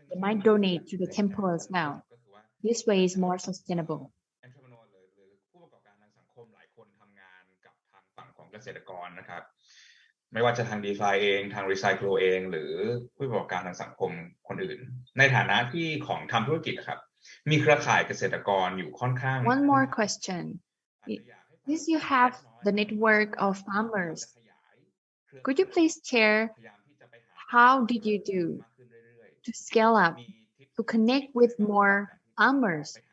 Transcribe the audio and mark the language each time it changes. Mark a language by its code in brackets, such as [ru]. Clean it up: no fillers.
[en] They might donate to the temple as well. This way is more sustainable. [th] entrepreneur หรือผู้ประกอบการทางสังคมหลายคนทำงานกับทางฝั่งของเกษตรกรนะครับไม่ว่าจะทาง DeFi เองทาง Recycle เองหรือผู้ประกอบการทางสังคมคนอื่นในฐานะที่ของทำธุรกิจครับมีเครือข่ายเกษตรกรอยู่ค่อนข้าง [en] One more question. Since you have the network of farmers, could you please share how did you do to scale up, to connect with more farmers?